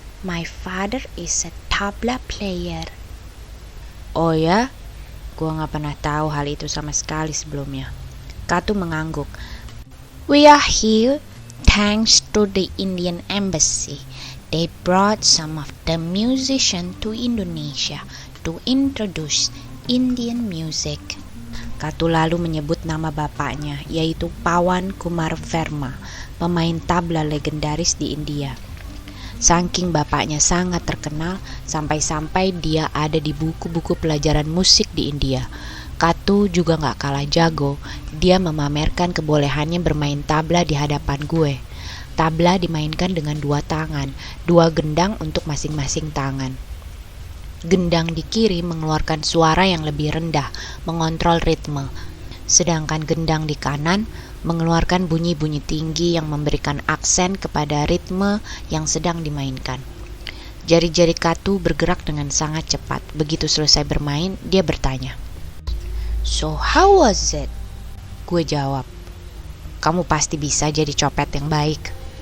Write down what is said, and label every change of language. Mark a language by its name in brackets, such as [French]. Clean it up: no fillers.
[English] My father is a tabla player." [Indonesian] "Oh ya? Gue gak pernah tahu hal itu sama sekali sebelumnya." Katu mengangguk. [English] "We are here thanks to the Indian Embassy. They brought some of the musicians to Indonesia to introduce Indian music." [Indonesian] Katu lalu menyebut nama bapaknya, yaitu Pawan Kumar Verma, pemain tabla legendaris di India. Saking bapaknya sangat terkenal, sampai-sampai dia ada di buku-buku pelajaran musik di India. Katu juga gak kalah jago. Dia memamerkan kebolehannya bermain tabla di hadapan gue. Tabla dimainkan dengan 2 tangan, 2 gendang untuk masing-masing tangan. Gendang di kiri mengeluarkan suara yang lebih rendah, mengontrol ritme. Sedangkan gendang di kanan mengeluarkan bunyi-bunyi tinggi yang memberikan aksen kepada ritme yang sedang dimainkan. Jari-jari Katu bergerak dengan sangat cepat. Begitu selesai bermain, dia bertanya, [English] "So how was it?" [Indonesian] Gue jawab, "Kamu pasti bisa jadi copet yang baik."